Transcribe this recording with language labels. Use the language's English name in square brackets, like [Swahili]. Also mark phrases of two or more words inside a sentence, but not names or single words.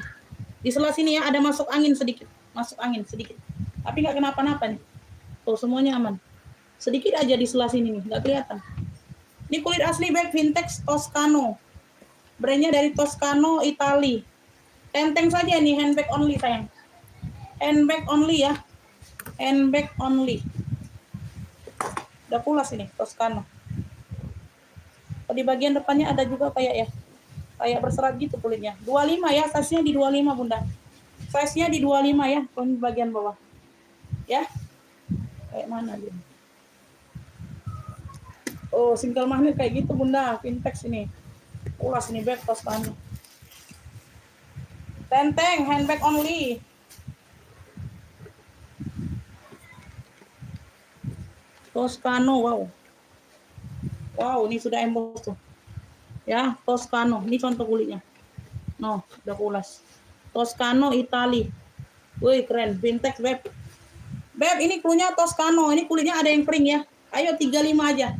[Indonesian] Di sebelah sini ya ada masuk angin sedikit, tapi nggak kenapa-napa nih. Tuh semuanya aman. Sedikit aja di sebelah sini nih, nggak kelihatan. Ini kulit asli beb, vintage Toscano. Brandnya dari Toscano, Itali. Tenteng saja nih, [English] handbag only sayang. Handbag only ya. Handbag only. [Indonesian] Udah pulas ini Toscano. Di bagian depannya ada juga kayak berserat gitu kulitnya. 25 ya, size-nya di 25 bunda. Size-nya di 25 ya, di bagian bawah. Ya. Kayak mana dia? Oh, single magnet kayak gitu bunda, vintage ini. Pulas ini bag Toscano. Tenteng, [English] handbag only. [Indonesian] Toscano, wow. Wow, ini sudah emboss tuh. Ya, Toscano. Ini contoh kulitnya. No, udah pulas. Toscano, Itali. Wih, keren. Vintage, beb. Beb, ini klunya Toscano. Ini kulitnya ada yang kering ya. Ayo 35 aja.